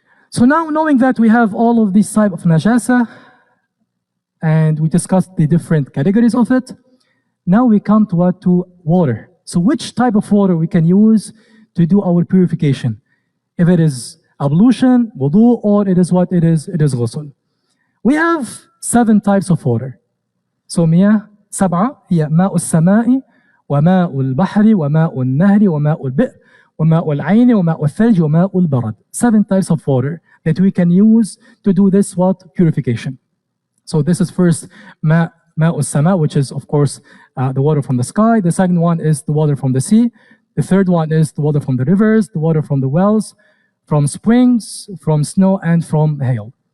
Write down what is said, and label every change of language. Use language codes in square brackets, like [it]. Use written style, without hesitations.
[en] So now, knowing that we have all of these type of najasa, and we discussed the different categories of it, now we come to what? To water. So which type of water we can use to do our purification? If it is ablution, wudu, or it is what? It is ghusl. We have 7 types of water. [ar] So مياه 7 هي ماء السماء وماء البحر وماء النهر وماء البئر وماء العين وماء الثلج وماء البرد. [en] 7 types of water that we can use to do this what? Purification. So this is first [ar] ماء السماء, [en] which is of course the water from the sky. The second one is the water from the sea. The third one is the water from the rivers, the water from the wells, from springs, from snow, and from hail.